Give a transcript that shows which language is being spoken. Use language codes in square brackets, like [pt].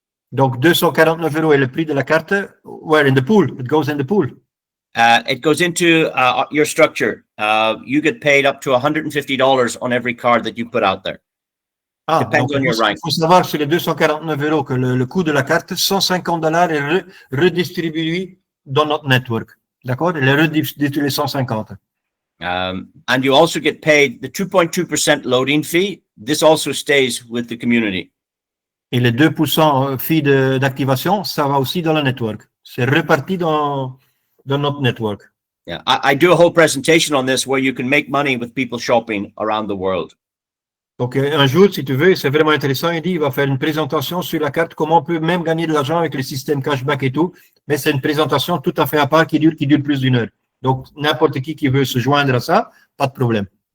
[fr] Donc, 249 € est le prix de la carte. [en] Where? In the pool. It goes in the pool. It goes into your structure. You get paid up to $150 on every card that you put out there. Depends on your rank. [fr] Il faut savoir sur les 249 € que le coût de la carte, $150 est redistribué dans notre network. D'accord? Il est redistribué 150. [en] And you also get paid the 2.2% loading fee this also stays with the community. [fr] Et les 2% fee d'activation, ça va aussi dans le network. C'est reparti dans notre network. [en] Yeah, I do a whole presentation on this where you can make money with people shopping around the world. [fr] Donc, un jour, si tu veux, c'est vraiment intéressant. Il va faire une présentation sur la carte, comment on peut même gagner de l'argent avec le système cashback et tout. Mais c'est une présentation tout à fait à part qui dure plus d'1 heure. Donc, n'importe qui veut se joindre à ça, pas de problème.